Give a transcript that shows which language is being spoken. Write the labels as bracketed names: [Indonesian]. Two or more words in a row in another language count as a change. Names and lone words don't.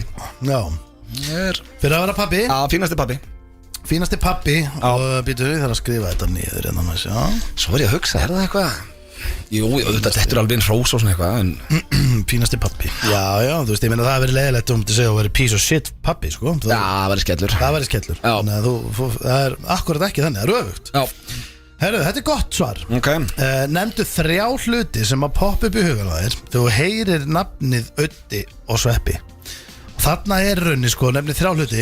[Icelandic] Já. Fyrir að vera pappi. Já, fínasti pappi. Og býtur við þar að skrifa þetta niður en þannig að Svo var ég að hugsa, er það eitthvað? Jú, þetta er alveg einn hrós og svona eitthvað Fínasti pappi. Já, þú veist, ég meina það að vera leiðilegt að segja að vera [English] piece of shit [Icelandic] pappi, sko. Já, það væri skellur. Þannig að það er akkurat ekki þannig, það er öfugt. Já. Herru, þetta er gott svar. Ok. Nefndu 3 hluti sem að poppa upp í hugan á þér þegar þú heyrir nafnið Öddi og Sveppi. Þarna er raunni, sko, nefnið 3 hluti.